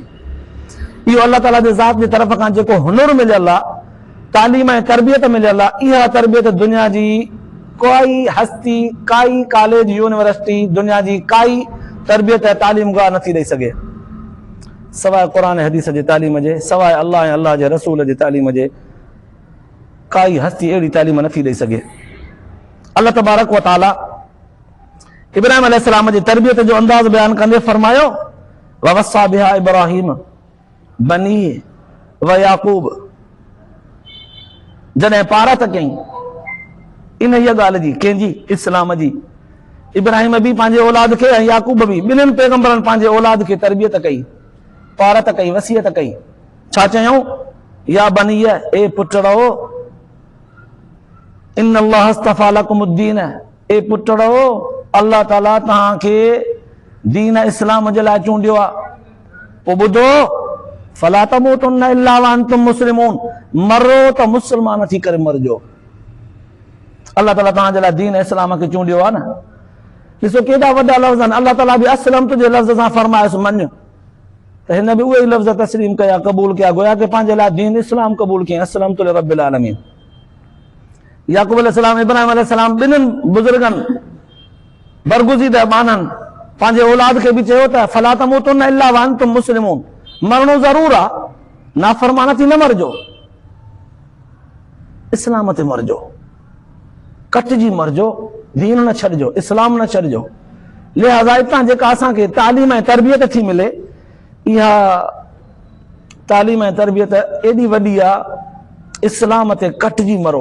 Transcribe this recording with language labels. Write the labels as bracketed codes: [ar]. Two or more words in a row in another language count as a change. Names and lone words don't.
[sd] इहो अल्लाह ताला जे ज़ात जी तरफ़ खां जेको हुनुर मिलियल आहे, तालीम ऐं तरबियत मिलियल आहे, इहा तरबियत दुनिया जी कोई हस्ती, काई कॉलेज यूनिवर्सिटी, दुनिया जी काई तरबियत ऐं तालीम गाह नथी ॾेई सघे सवाइ क़ुरान हदीस जे तालीम जे, सवाइ अल्लाह ऐं अल्लाह जे रसूल जे तालीम जे। काई हस्ती अहिड़ी तालीम नथी ॾेई सघे। अल्लाह [ar] تبارك وتعالى [sd] इब्राहिम अलैहिस्सलाम जी तरबियत जो अंदाज़ बयान कंदे फरमायो, [ar] ووصى بها إبراهيم بنيه ويعقوب. [sd] जॾहिं पारत कई इन इहा ॻाल्हि जी, कंहिंजी? इस्लाम जी। इब्राहिम बि पंहिंजे औलाद खे ऐं याकूब बि, ॿिन्हिनि पैगंबरनि पंहिंजे औलाद खे तरबियत कई, पारत कई, वसियत कई। छा चयऊं? [ar] يا بني, [sd] ए पुटड़ो, [ar] إن الله اصطفى لكم الدين, [sd] ए पुटड़ो, अल्लाह ताला तव्हांखे दीन इस्लाम जे लाइ चूंडियो आहे। पोइ ॿुधो, [ar] فلا تموتن إلا وأنتم مسلمون, [sd] मरो त मुस्लमान थी करे मरजो। अल्लाह ताला तव्हांजे लाइ दीन इस्लाम खे चूंडियो आहे न। ॾिसो केॾा वॾा लफ़्ज़ आहिनि। अल्लाह ताला बि असलम तुंहिंजे लफ़्ज़ सां फरमायोसि मञ, त हिन बि उहे ई लफ़्ज़ तस्लीम कया, क़बूल कया, गोया कि पंहिंजे लाइ दीन इस्लाम क़बूल कयईं। [ar] أسلمت لرب العالمين. [sd] याकूब अलैहिस्सलाम, इब्राहिम अलैहिस्सलाम, ॿिन्हिनि बुज़ुर्गनि बरगुज़ीदा बाननि पंहिंजे औलाद खे बि चयो त [ar] فلا تموتن إلا وأنتم مسلمون, [sd] मरणो ज़रूर आहे, नाफ़रमान थी न मरजो, इस्लाम ते मरजो, कटिजी मरजो, दीन न छॾिजो, इस्लाम न छॾिजो। लिहाज़ा हितां जेका असांखे तालीम ऐं तरबियत थी मिले, इहा तालीम ऐं तरबियत एॾी वॾी आहे, इस्लाम ते कटिजी मरो।